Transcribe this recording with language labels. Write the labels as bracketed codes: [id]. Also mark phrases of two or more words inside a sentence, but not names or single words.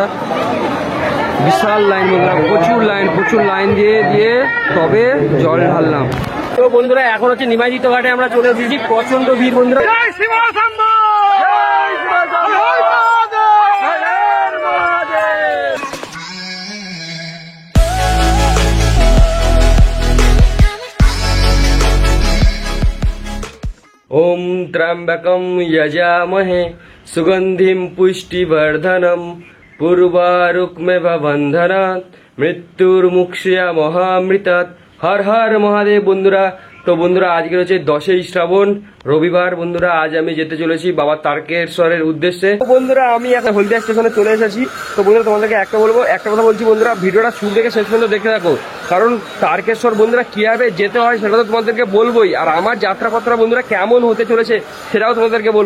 [bn] বিশাল লাইন বন্ধুরা, প্রচুর লাইন দিয়ে তবে জল ঢাললাম। তো বন্ধুরা এখন হচ্ছে নিমাইজিত ঘাটে আমরা চলে এসেছি, প্রচন্ড ভিড় বন্ধুরা। [sa] ओम त्र्यंबकं यजामहे सुगंधिं पुष्टिवर्धनम पूर्वारुक्मेव बंधनात् मृत्युर्मुक्षयामहामृतात्। [hi] हर हर महादेव বন্ধুরা। [bn] তো বন্ধুরা আজকে হচ্ছে 10ই শ্রাবণ রবিবার বন্ধুরা, আজ আমি যেতে চলেছি বাবা তারকেশ্বরের উদ্দেশ্যে। তো বন্ধুরা আমি এখন হলদিয়া স্টেশনে চলে এসেছি। তো বন্ধুরা তোমাদেরকে একটা কথা বলছি বন্ধুরা, ভিডিওটা শুরু থেকে শেষ পর্যন্ত দেখতে থাকো, কারণ তারকেশ্বর বন্ধুরা কিভাবে যেতে হয় সেটা তো তোমাদেরকে বলবোই, আর আমার যাত্রাপত্র বন্ধুরা কেমন হতে চলেছে সেটাও তোমাদেরকে বলবো।